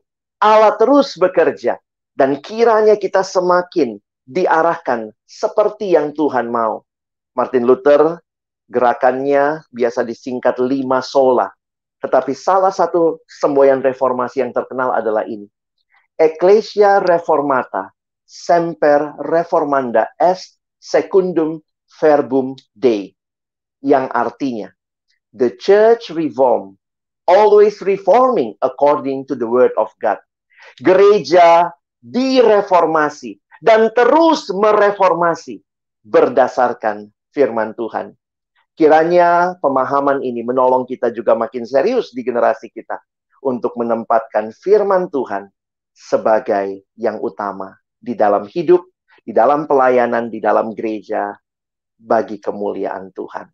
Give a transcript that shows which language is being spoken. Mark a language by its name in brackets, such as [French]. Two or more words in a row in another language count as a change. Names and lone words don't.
[Indonesian] Allah terus bekerja. Dan kiranya kita semakin diarahkan seperti yang Tuhan mau. Martin Luther, gerakannya biasa disingkat 5 sola. Tetapi salah satu semboyan reformasi yang terkenal adalah ini. [Latin] Ecclesia reformata semper reformanda est secundum verbum Dei. [Indonesian] Yang artinya, [English] the church reform, always reforming according to the word of God. [Indonesian] Gereja direformasi dan terus mereformasi berdasarkan firman Tuhan. Kiranya pemahaman ini menolong kita juga makin serius di generasi kita untuk menempatkan firman Tuhan sebagai yang utama di dalam hidup, di dalam pelayanan, di dalam gereja bagi kemuliaan Tuhan.